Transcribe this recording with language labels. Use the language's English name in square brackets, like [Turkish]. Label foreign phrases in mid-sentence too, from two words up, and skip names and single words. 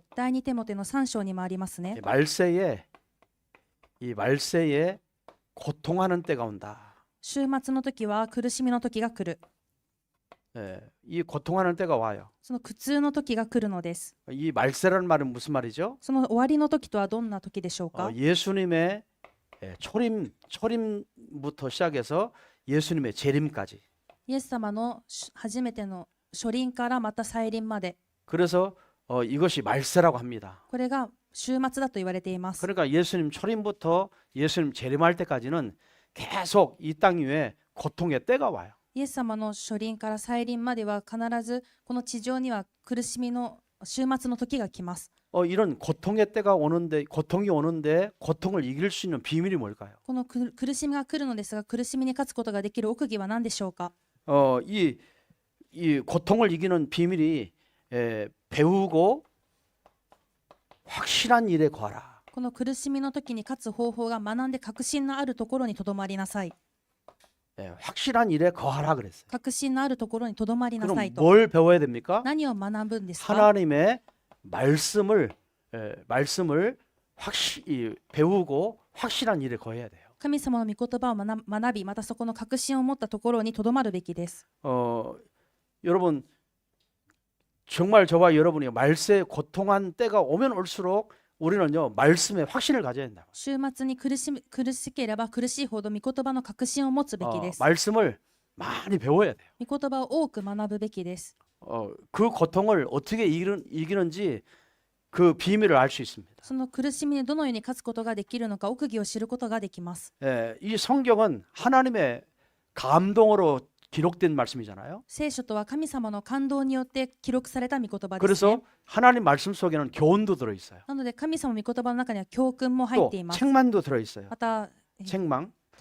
[Japanese] 第2テモテの3章にもありますね。 [Korean] 이 말세에 고통하는 때가 온다. [Japanese] 週末の時は苦しみの時が来る。 [Korean] 이 고통하는 때가 와요. [Japanese] その苦痛の時が来るのです。 [Korean] 이 말세라는 말은 무슨 말이죠? [Japanese] その終わりの時とはどんな時でしょうか？ [Korean] 예수님의 초림부터 시작해서 예수님의 재림까지. [Japanese] イエス様の初めての初臨からまた再臨まで。 [Korean] 그래서 이것이 말세라고 합니다. [Japanese] これが週末だと言われています。 [Korean] 그러니까 예수님 초림부터 예수님 재림할 때까지는 계속 이 땅 위에 고통의 때가 와요. [Japanese] イエス様の初臨から再臨までは必ずこの地上には苦しみの終末の時が来ます。 [Korean] 이런 고통의 때가 오는데 고통이 오는데 고통을 이길 수 있는 비밀이 뭘까요? [Japanese] この苦しみが来るのですが、苦しみに勝つことができる奥義は何でしょうか。 [Korean] 이 고통을 이기는 비밀이 배우고 확실한 일에 거하라. [Japanese] この苦しみの時に勝つ方法が学んで確信のあるところにとどまりなさい。 [Korean] 확실한 일에 거하라 그랬어요. [Japanese] 確信のあるところにとどまりなさ [Korean] 그럼 [Japanese] いと。 [Korean] 뭘 배워야 됩니까? [Japanese] 何を学ぶんですか。 [Korean] 하나님의 말씀을 배우고 확실한 일에 거해야 돼요. [Japanese] 神様の御言葉を学び、またそこの確信を持ったところにとどまるべきです。 [Korean] 여러분 정말 저와 여러분이 말세에 고통한 때가 오면 올수록 우리는요 말씀에 확신을 가져야 된다. [Japanese] 週末に苦しければ苦しいほど御言葉の確信を持つべきです。 [Korean] 말씀을 많이 배워야 돼요. [Japanese] 御言葉を多く学ぶべきです。 [Korean] 그 고통을 어떻게 이기는지 그 비밀을 알 수 있습니다. [Japanese] その苦しみにどのように勝つことができるのか奥義を知ることができます。 [Korean] 이 성경은 하나님의 감동으로 기록된 말씀이잖아요. [Japanese] 聖書とは神様の感動によって記録された御言葉です、 [Korean] 그래서 [Japanese] ね。 [Korean] 하나님 말씀 속에는 교훈도 들어 있어요. [Japanese] なので神様の御言葉の中には教訓も入っ [Korean] 또 [Japanese] ています。 [Korean] 책망도 들어 있어요. [Japanese] また、 [Korean] 책망,